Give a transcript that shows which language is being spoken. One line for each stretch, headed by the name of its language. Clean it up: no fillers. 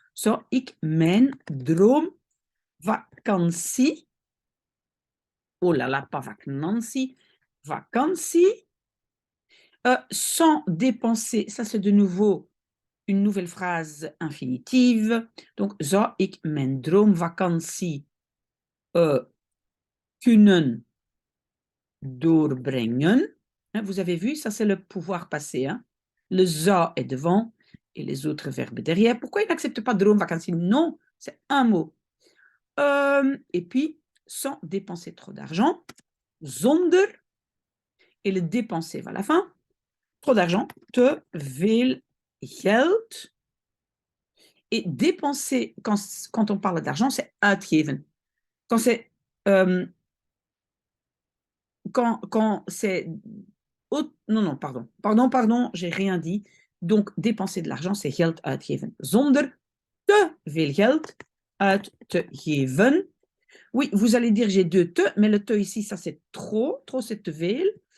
Dutch: Zou ik mijn droomvakantie,
French: oh là là, pas vakantie, vakantie, sans dépenser, ça c'est de nouveau une nouvelle phrase infinitive.
Dutch: Donc, zou ik mijn droomvakantie kunnen doorbrengen.
French: Vous avez vu, ça c'est le pouvoir passé. Hein? Le zou est devant et les autres verbes derrière. Pourquoi il n'accepte pas droomvakantie? Non, c'est un mot. Et puis, sans dépenser trop d'argent, zonder, et le dépenser va à la fin. Trop d'argent,
Dutch: te veel geld.
French: Et dépenser, quand on parle d'argent, c'est uitgeven. Quand c'est quand c'est non, pardon, j'ai rien dit. Donc, dépenser de l'argent, c'est
Dutch: geld uitgeven. Zonder te veel geld uit te geven.
French: Oui, vous allez dire j'ai deux te, mais le te ici, ça c'est trop c'est
Dutch: te veel.